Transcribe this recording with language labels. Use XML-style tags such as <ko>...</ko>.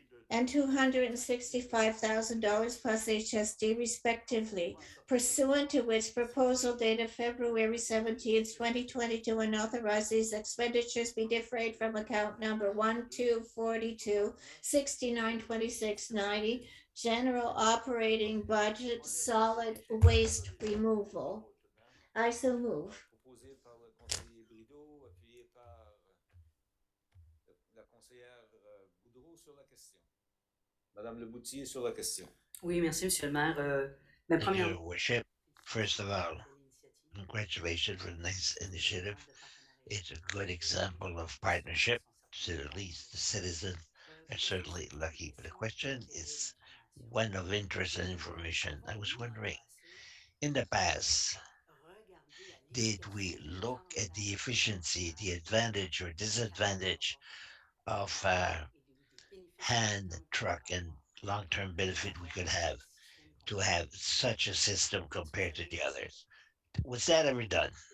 <en>and $265,000 plus HSD respectively, pursuant to which proposal dated February 17th, 2022, and authorize these expenditures be defrayed from account number 1242 692690, general operating budget, solid waste removal. I so move.</en> <fr>Proposé par le conseiller Brideau, appuyé par la conseillère Boudreau sur la question. Madame Leboutier sur la question. Oui, merci, Monsieur le maire. Ben,</fr> <en>Thank you,</en> <fr>premièrement,</fr> <en>Your Worship. First of all,</en> <fr>belle initiative.</fr> <en>congratulations for the nice initiative. It's a good example of partnership. To at least the citizens are certainly lucky. But the question is one of interest and information. I was wondering, in the past, did we look at the efficiency, the advantage or disadvantage of hand truck and long-term benefit we could have to have such a system compared to the others? Was that ever done?</en>